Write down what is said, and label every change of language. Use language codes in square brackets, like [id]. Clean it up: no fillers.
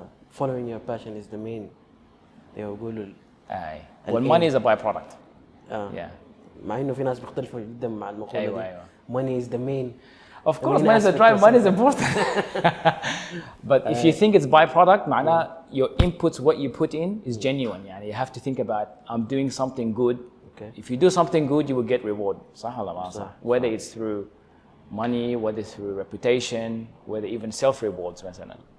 [en] Following your passion is the main. [ar] يقولوا [en] Well, money is a byproduct. Yeah. [ar] مع إنه في ناس بيختلفوا جدا مع المقولة دي. أيوة. [en] Money is the main. Of course, money is a drive. Money is important. But if you think it's byproduct, [ar] معناه [en] your inputs, what you put in, is genuine. [ar] يعني [en] you have to think about I'm doing something good. Okay. If you do something good, you will get reward. [ar] صح ولا ما صح? صح. [en] Whether it's through money, whether it's through reputation, whether even self rewards [ar] مثلا.